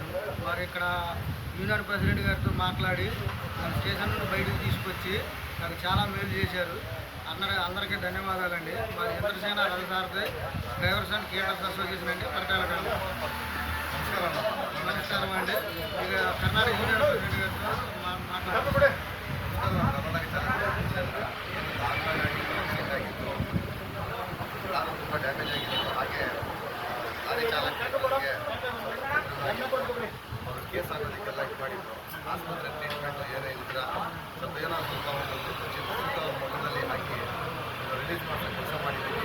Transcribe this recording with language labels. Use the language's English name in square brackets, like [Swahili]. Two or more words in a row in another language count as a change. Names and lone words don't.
[Telugu] వారు ఇక్కడ యూనియన్ ప్రెసిడెంట్ గారితో మాట్లాడి నన్ను స్టేషన్ నుండి బయటకు తీసుకొచ్చి నాకు చాలా మేలు చేశారు. అందరికీ ధన్యవాదాలండి. మా చంద్రసేన రవిసారథి డ్రైవర్స్ అండ్ కేటర్స్ అసోసియేషన్ అండి, పరకాల గ్రామం. నమస్కారం అండి. ఇక కర్ణాటక యూనియన్ ప్రెసిడెంట్ గారితో మాట్లాడారు. [Kannada] ತುಂಬ ಡ್ಯಾಮೇಜ್ ಆಗಿದೆ. ಹಾಗೆ ಲಾರಿ ಚಾಲಕರಿಗೆ ಅವರು ಕೇಸ್ ಆಗೋದಕ್ಕೆಲ್ಲ ಇದು ಮಾಡಿದ್ರು. ಆಸ್ಪತ್ರೆ ಟ್ರೀಟ್ಮೆಂಟ್ ಏನೇ ಇದ್ರೆ ಸ್ವಲ್ಪ ಏನೋ ಸ್ವಲ್ಪ ಒಂದು ಚಿಕ್ಕ ಮೊದಲಲ್ಲಿ ಹಾಕಿ ರಿಲೀಸ್ ಮಾಡೋ ಕೆಲಸ ಮಾಡಿದ್ದೀವಿ.